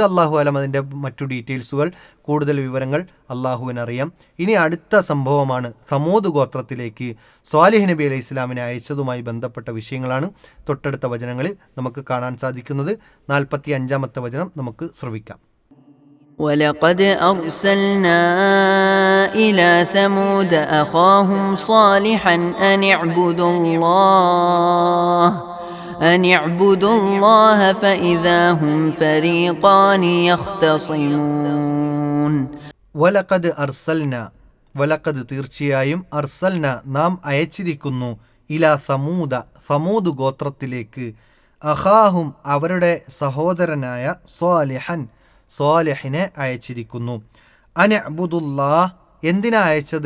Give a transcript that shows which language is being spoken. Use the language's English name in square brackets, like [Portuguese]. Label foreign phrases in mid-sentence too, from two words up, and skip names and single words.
[Arabic] الله أعلم [Malayalam] അതിൻ്റെ മറ്റു ഡീറ്റെയിൽസുകൾ, കൂടുതൽ വിവരങ്ങൾ അള്ളാഹുവിനറിയാം. ഇനി അടുത്ത സംഭവമാണ് സമൂദ് ഗോത്രത്തിലേക്ക് സ്വാലിഹ് നബി അലൈഹി സ്വലാമിനെ അയച്ചതുമായി ബന്ധപ്പെട്ട വിഷയങ്ങളാണ് തൊട്ടടുത്ത വചനങ്ങളിൽ നമുക്ക് കാണാൻ സാധിക്കുന്നത്. 45-ാമത്തെ വചനം നമുക്ക് ശ്രവിക്കാം. [Arabic] ولقد أرسلنا إلى ثمود أخاهم صالحا أن اعبدوا الله فإذا هم فريقان يختصمون. ولقد أرسلنا, [Malayalam] വലഖദ് തീർച്ചയായും, അർസൽന നാം അയച്ചിരിക്കുന്നു, [Arabic] إلى ثمود [Malayalam] സമൂദ് ഗോത്രത്തിലേക്ക്, അഖാഹും അവരുടെ സഹോദരനായ സ്വാലിഹൻ സ്വാലിഹിനെ അയച്ചിരിക്കുന്നു. അനഅ്ബുദുല്ലാഹ്, എന്തിനാ അയച്ചത്?